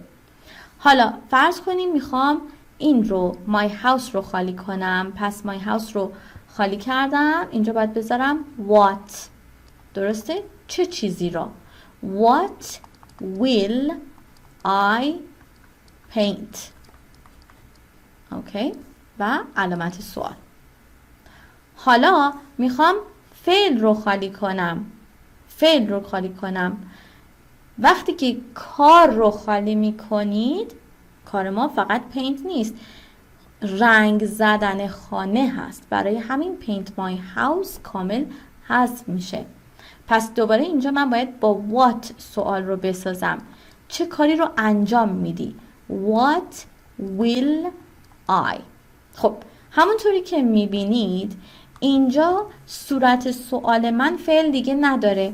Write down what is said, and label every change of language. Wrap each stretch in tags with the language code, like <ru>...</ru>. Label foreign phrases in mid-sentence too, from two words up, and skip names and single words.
<fa>حالا فرض کنیم میخوام این رو</fa> <en>my house</en> <fa>رو خالی کنم. پس</fa> <en>my house</en> <fa>رو خالی کردم، اینجا باید بذارم what، درسته؟ چه چیزی را؟</fa> <en>What will I paint؟</en> <fa>اوکی، و علامت سوال. حالا میخوام فعل رو خالی کنم. وقتی که کار رو خالی میکنید، کار ما فقط پینت نیست، رنگ زدن خانه هست. برای همین</fa> <en>paint my house</en> <fa>کامل حذف میشه. پس دوباره اینجا من باید با what سوال رو بسازم. چه کاری رو انجام میدی؟</fa> <en>What will I؟</en> <fa>خب همونطوری که میبینید اینجا صورت سوال من فعل دیگه نداره.</fa>